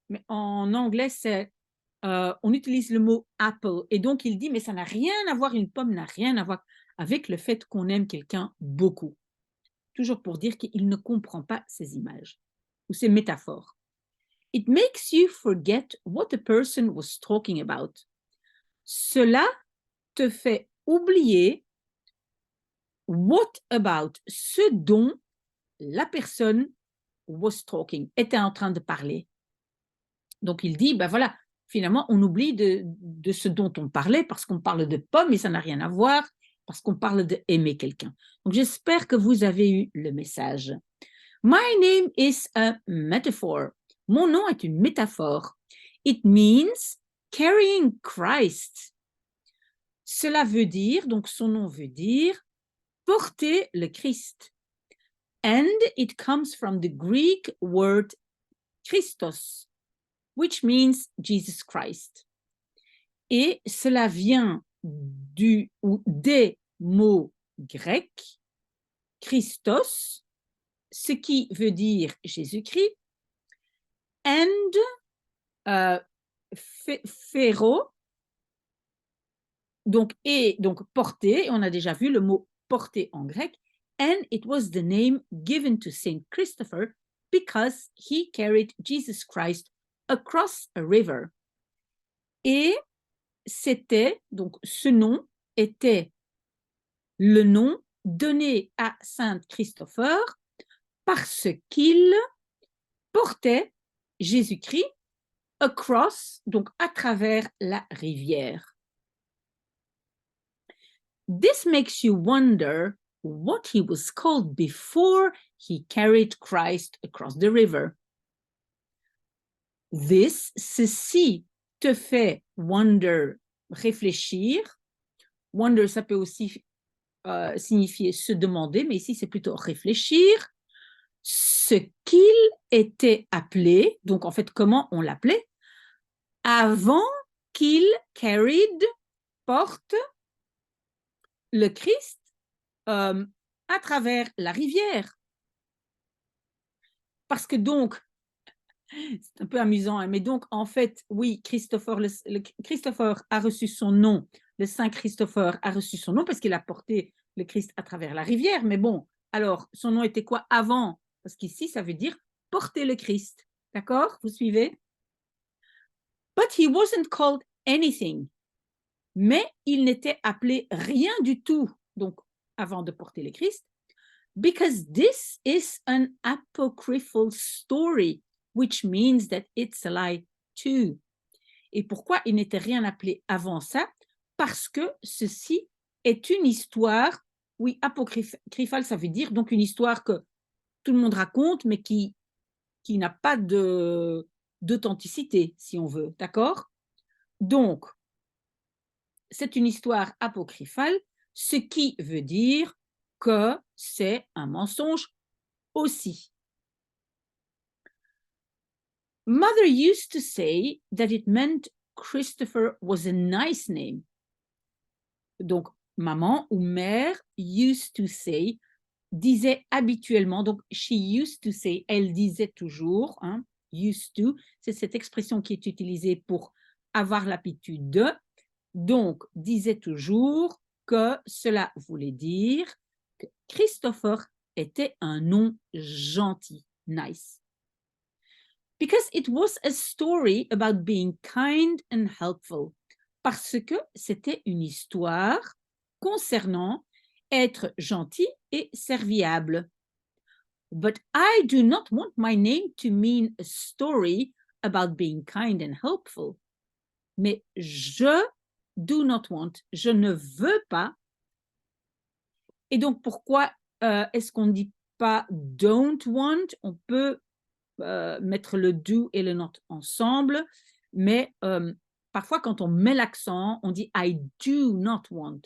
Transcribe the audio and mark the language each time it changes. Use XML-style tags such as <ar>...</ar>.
<fr>Mais en anglais, c'est, on utilise le mot apple. Et donc, il dit, mais ça n'a rien à voir, une pomme n'a rien à voir avec le fait qu'on aime quelqu'un beaucoup. Toujours pour dire qu'il ne comprend pas ces images ou ces métaphores.</fr> <en>It makes you forget what the person was talking about.</en> <fr>Cela te fait oublier</fr> <en>what about,</en> <fr>ce dont la personne</fr> <en>was talking,</en> <fr>était en train de parler. Donc, il dit, ben voilà, finalement, on oublie de ce dont on parlait parce qu'on parle de pommes et ça n'a rien à voir, parce qu'on parle d'aimer quelqu'un. Donc, j'espère que vous avez eu le message.</fr> <en>My name is a metaphor.</en> <fr>Mon nom est une métaphore.</fr> <en>It means carrying Christ.</en> <fr>Cela veut dire, donc son nom veut dire porter le Christ.</fr> <en>And it comes from the Greek word Christos, which means Jesus Christ.</en> <fr>Et cela vient du ou des mots grecs, Christos, ce qui veut dire Jésus-Christ, and phéro, donc porter, on a déjà vu le mot porter en grec,</fr> <en>and it was the name given to Saint Christopher because he carried Jesus Christ across a river.</en> <fr>Et c'était, donc ce nom était le nom donné à Saint Christopher parce qu'il portait Jésus-Christ across, donc à travers la rivière.</fr> <en>This makes you wonder what he was called before he carried Christ across the river.</en> <fr>Ceci te fait wonder, réfléchir. Wonder, ça peut aussi signifier se demander, mais ici c'est plutôt réfléchir. Ce qu'il était appelé, donc en fait comment on l'appelait, avant qu'il carried, porte le Christ à travers la rivière. Parce que donc, c'est un peu amusant, hein, mais donc en fait, oui, Christopher a reçu son nom, le Saint Christopher a reçu son nom parce qu'il a porté le Christ à travers la rivière, mais bon, alors son nom était quoi avant? Parce qu'ici, ça veut dire porter le Christ, d'accord? Vous suivez?</fr> <en>But he wasn't called anything.</en> <fr>Mais il n'était appelé rien du tout, donc avant de porter le Christ,</fr> <en>because this is an apocryphal story, which means that it's a lie too.</en> <fr>Et pourquoi il n'était rien appelé avant ça? Parce que ceci est une histoire, oui, apocryphale, ça veut dire donc une histoire que tout le monde raconte, mais qui n'a pas d'authenticité, si on veut, d'accord? Donc, c'est une histoire apocryphale, ce qui veut dire que c'est un mensonge aussi.</fr> <en>Mother used to say that it meant Christopher was a nice name.</en> <fr>Donc, maman ou mère</fr> <en>used to say,</en> <fr>disait habituellement, donc</fr> <en>she used to say,</en> <fr>elle disait toujours, hein, used to, c'est cette expression qui est utilisée pour avoir l'habitude de, donc disait toujours que cela voulait dire que Christopher était un nom gentil, nice.</fr> <en>Because it was a story about being kind and helpful.</en> <fr>Parce que c'était une histoire concernant être gentil et serviable.</fr> <en>But I do not want my name to mean a story about being kind and helpful.</en> <fr>Mais je</fr> <en>do not want,</en> <fr>je ne veux pas. Et donc, pourquoi est-ce qu'on ne dit pas</fr> <en>don't want?</en> <fr>On peut mettre le do et le not ensemble, mais parfois quand on met l'accent, on dit</fr> <en>I do not want.</en>